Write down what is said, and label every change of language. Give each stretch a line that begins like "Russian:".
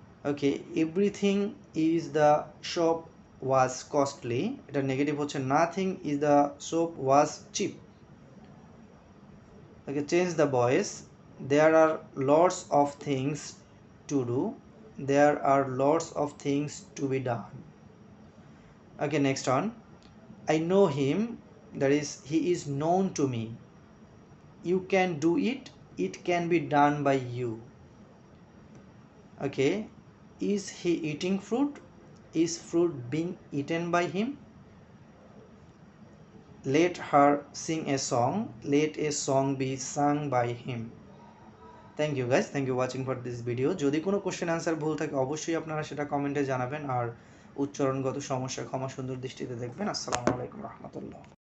English: okay, everything is the shop was costly,
Bangla: এটা negative হচ্ছে
English: Nothing is the shop was cheap. Okay, change the voice, there are lots of things to do, there are lots of things to be done. Okay, next one. I know him, that is, he is known to me. You can do it, it can be done by you. Okay, is he eating fruit? Is fruit being eaten by him? Let her sing a song, let a song be sung by him. Thank you guys, thank you watching for this video.
Bangla: যদি কোনো question answer ভুল থাকে অবশ্যই আপনারা সেটা কমেন্টে জানাবেন, আর উচ্চারণগত সমস্যা ক্ষমা সুন্দর দৃষ্টিতে দেখবেন। আসসালামু আলাইকুম রহমতুল্লাহ।